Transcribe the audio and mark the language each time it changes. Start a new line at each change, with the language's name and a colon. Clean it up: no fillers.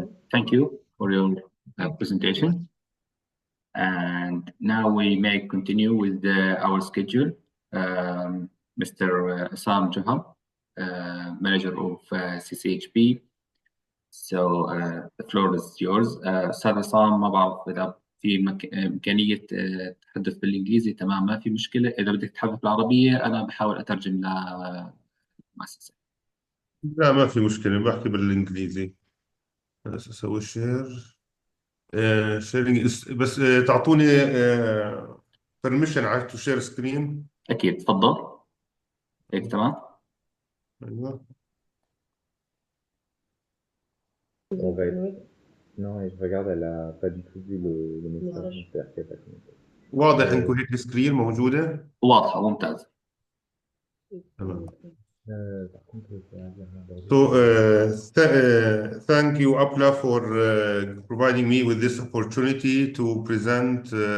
English: Thank you for your presentation. And now we may continue with our schedule. Mr. Assam Joham, manager of CCHP. So the floor is yours.
Arabic: أستاذ عصام، ما بعرف إذا في إمكانية تحدث بالإنجليزي. تمام، ما في مشكلة. إذا بدك تتحدث بالعربية أنا بحاول أترجم للمؤسسة. لا ما في مشكلة، بحكي بالإنجليزي. بس أسوي شير شيرينج بس تعطوني permission على
English: to share screen.
Arabic: أكيد، تفضل. هيك تمام. أيوة.
French: Non, et je regarde, elle a pas du tout vu le message. C'est-à-dire qu'elle a pas commenté.
Arabic: واضح إنكم هيك السكرين موجودة؟ واضحة، ممتاز. تمام.
French: Par contre,
English: So thank you APLA for providing me with this opportunity to present